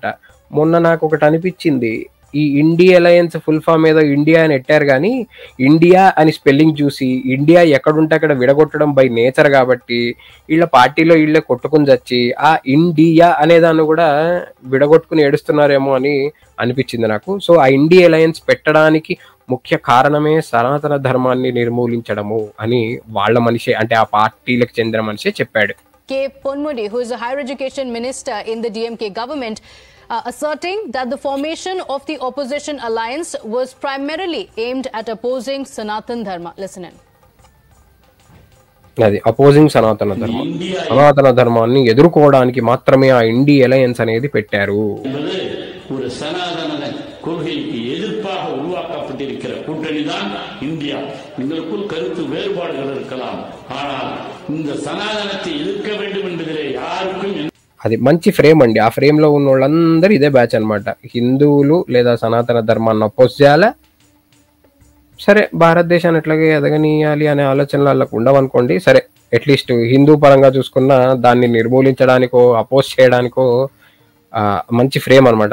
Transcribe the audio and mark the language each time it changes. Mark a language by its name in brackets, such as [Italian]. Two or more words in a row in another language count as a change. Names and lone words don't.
[Telugu] మొన్న నాకు ఒకటి అనిపించింది, ఈ [English] INDI alliance full form [Telugu] ఏదో ఇండియా అని ఎట్టారు, కానీ ఇండియా అని స్పెల్లింగ్ చూసి ఇండియా ఎక్కడుంటే అక్కడ విడగొట్టడం [English] by nature [Telugu] కాబట్టి వీళ్ళ పార్టీలో వీళ్ళే కొట్టుకుని చచ్చి ఆ ఇండియా అనేదాన్ని కూడా విడగొట్టుకుని ఏడుస్తున్నారేమో అని అనిపించింది నాకు. సో ఆ [English] INDI alliance [Telugu] పెట్టడానికి ముఖ్య కారణమే సనాతన ధర్మాన్ని నిర్మూలించడము అని వాళ్ళ మనిషే, అంటే ఆ పార్టీలకు చెందిన మనిషే చెప్పాడు. [English] K. Ponmudi, who is a higher education minister in the DMK government, asserting that the formation of the opposition alliance was primarily aimed at opposing Sanatan Dharma. Listen in. [Telugu] అది అపోజింగ్ సనాతన ధర్మం, సనాతన ధర్మాన్ని ఎదుర్కోవడానికి మాత్రమే ఆ [English] INDI alliance [Telugu] అనేది పెట్టారు. [Tamil] ஒரு சனாதன கொள்கைக்கு எதிர்ப்பாக உருவாக்கப்பட்டிருக்கிற கூட்டணி தான் இந்தியா. எங்களுக்குள் கருத்து வேறுபாடுகள் இருக்கலாம், ஆனால் இந்த சனாதனத்தை எதிர்க்க வேண்டும் என்பதிலே யாருக்கும் [Telugu] అది మంచి ఫ్రేమ్ అండి. ఆ ఫ్రేమ్ లో ఉన్న వాళ్ళందరూ ఇదే బ్యాచ్ అనమాట. హిందువులు లేదా సనాతన ధర్మాన్ని అపోజ్ చేయాలా, సరే భారతదేశాన్ని ఎట్లాగే ఎదగనీయాలి అనే ఆలోచనలు వాళ్ళకు ఉండవనుకోండి, సరే అట్లీస్ట్ హిందూ పరంగా చూసుకున్న దాన్ని నిర్మూలించడానికో అపోజ్ చేయడానికో మంచి ఫ్రేమ్ అనమాట.